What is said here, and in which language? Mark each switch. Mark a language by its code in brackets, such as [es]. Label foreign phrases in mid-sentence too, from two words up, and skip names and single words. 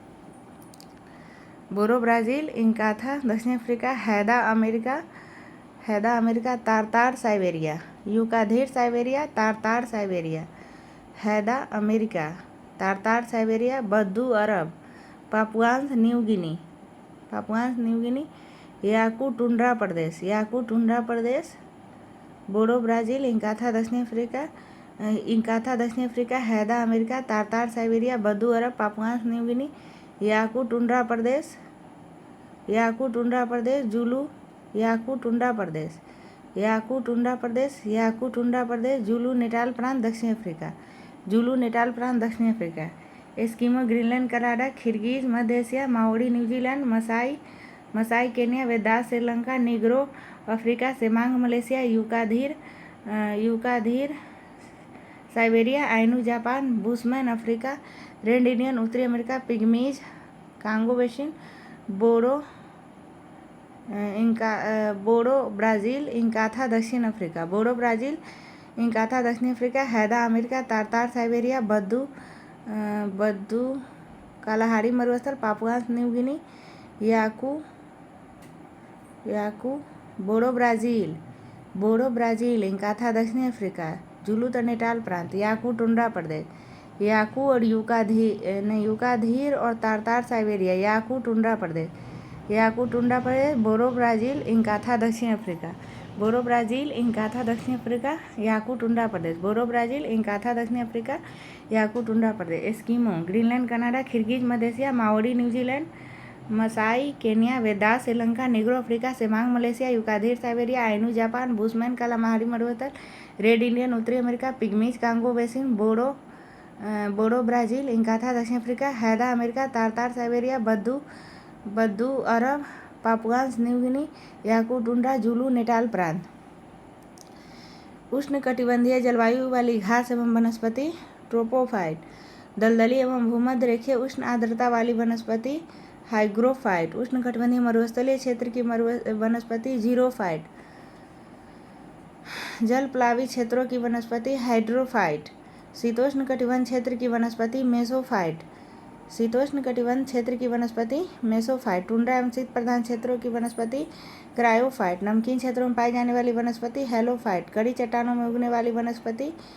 [hi] बोरो ब्राज़ील, इंकाथा दक्षिण अफ्रीका, हैदा अमेरिका, तारतार साइबेरिया, यूकाधीर साइबेरिया, तारतार साइबेरिया, हैदा अमेरिका, तारतार साइबेरिया, बद्दू अरब, पापुआंस न्यू गिनी, याकू टुंड्रा प्रदेश, बोरो ब्राज़ील, इंकाथा दक्षिण अफ्रीका, हैदा अमेरिका, तारतार साइबेरिया, बद्दू अरब, पापुआंस न्यू गिनी, याकू टुंड्रा प्रदेश, जुलू याकू टुंड्रा प्रदेश, जुलू नेटाल प्रांत दक्षिण अफ्रीका, एस्किमो ग्रीनलैंड कनाडा, किर्गिज मध्य एशिया, माओरी न्यूजीलैंड, मसाई केन्या, वेदास श्रीलंका, निग्रो अफ्रीका, सेमांग मलेशिया, यूकाधीर साइबेरिया, आइनू जापान, बुशमैन अफ्रीका, रेड इंडियन उत्तरी अमेरिका, पिग्मीज कांगो बेसिन, बोरो ब्राज़ील, इंकाथा दक्षिण अफ्रीका, हैदा अमेरिका, तारतार साइबेरिया, बद्दू कालाहारी मरुस्थल, पापुआस न्यू गिनी, याकू, बोरो ब्राज़ील, इंकाथा दक्षिणी अफ्रीका, जुलू नेटाल प्रांत, याकू टुंड्रा प्रदेश, याकू और यूकाधीर और तारतार साइबेरिया, याकू टुंड्रा प्रदेश, बोरो ब्राज़ील, इंकाथा दक्षिण अफ्रीका, याकू टुंड्रा प्रदेश, बोरो ब्राज़ील, इंकाथा दक्षिण अफ्रीका, याकू टुंड्रा प्रदेश, एस्किमो ग्रीनलैंड कनाडा, किर्गिज मध्य एशिया, माओरी न्यूजीलैंड, मसाई केन्या, वेदास श्रीलंका, निग्रो अफ्रीका, सेमांग मलेशिया, यूकाधीर साइबेरिया, आइनू जापान, बुशमैन कालाहारी मरुस्थल, रेड इंडियन उत्तरी अमेरिका, पिग्मीज कांगो बेसिन, बोरो ब्राज़ील, इंकाथा दक्षिण अफ्रीका, हैदा अमेरिका, तारतार साइबेरिया, बद्दू अरब, पापुआस न्यू गिनी, याकू टुंड्रा, जुलू नेटाल प्रांत। उष्णकटिबंधीय जलवायु वाली घास एवं वनस्पति ट्रोपोफाइट, दलदली एवं भूमध्य रेखीय उष्ण आर्द्रता वाली वनस्पति हाइग्रोफाइट, उष्णकटिबंधीय मरुस्थलीय क्षेत्र की वनस्पति जीरोफाइट, जलप्लावी क्षेत्रों की वनस्पति हाइड्रोफाइट, शीतोष्ण कटिबंध क्षेत्र की वनस्पति मेसोफाइट, टुंड्रा एवं शीत प्रधान क्षेत्रों की वनस्पति क्रायोफाइट, नमकीन क्षेत्रों में पाई जाने वाली वनस्पति हेलोफाइट, कड़ी चट्टानों में उगने वाली वनस्पति